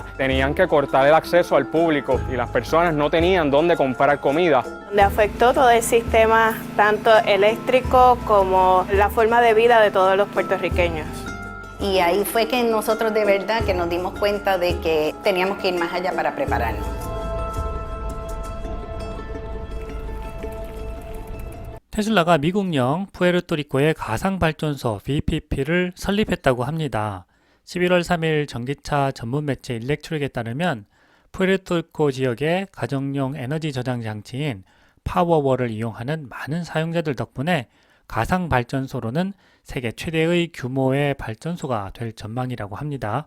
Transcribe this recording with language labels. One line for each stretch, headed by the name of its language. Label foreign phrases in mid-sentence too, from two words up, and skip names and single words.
Spanish: Tenían que cortar el acceso al público y las personas no tenían dónde comprar comida. Le afectó todo el sistema, tanto eléctrico como la forma de vida de todos los puertorriqueños. Y ahí fue que nosotros de verdad que nos dimos cuenta de que teníamos que ir más allá para prepararnos.
Korean: 테슬라가 미국령 푸에르토리코의 가상발전소 VPP를 설립했다고 합니다. 11월 3일 전기차 전문 매체 일렉트릭에 따르면 푸에르토리코 지역의 가정용 에너지 저장 장치인 파워월을 이용하는 많은 사용자들 덕분에 가상발전소로는 세계 최대의 규모의 발전소가 될 전망이라고 합니다.